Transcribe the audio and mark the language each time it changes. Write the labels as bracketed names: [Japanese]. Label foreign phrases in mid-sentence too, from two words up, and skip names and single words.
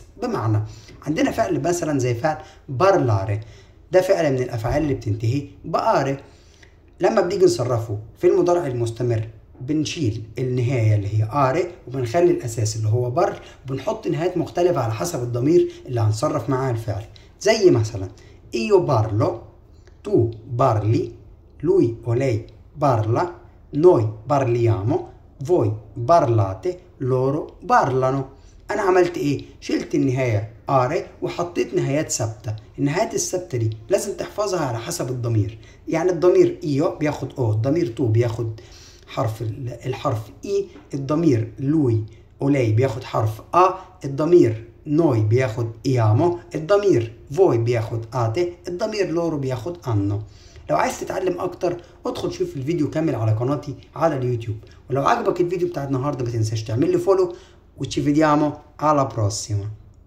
[Arabic] بمعنى عندنا فعل مثلا زي فعل بارلاري، ده فعل من الافعال اللي بتنتهي بآري. لما بنيجي نصرفه في المضارع المستمر بنشيل النهاية اللي هي آري وبنخلي الأساس اللي هو بر، وبنحط نهايات مختلفة على حسب الضمير اللي هنصرف معاه الفعل. زي مثلا [Italian] io parlo، tu parli، lui o lei parla، noi parliamo، voi parlate، loro parlano. [Arabic] انا عملت ايه؟ شلت النهايه اري وحطيت نهايات ثابته. النهايات الثابته دي لازم تحفظها على حسب الضمير. يعني الضمير ايو بياخد او، الضمير تو بياخد الحرف اي، الضمير لوي اولاي بياخد حرف ا، الضمير نوي بياخد ايامو، الضمير فوي بياخد اتي، الضمير لورو بياخد انو. لو عايز تتعلم اكتر ادخل شوف الفيديو كامل على قناتي على اليوتيوب. ولو عجبك الفيديو بتاع النهارده ما تنساش تعمل لي فولو، [Italian] وci vediamo alla prossima.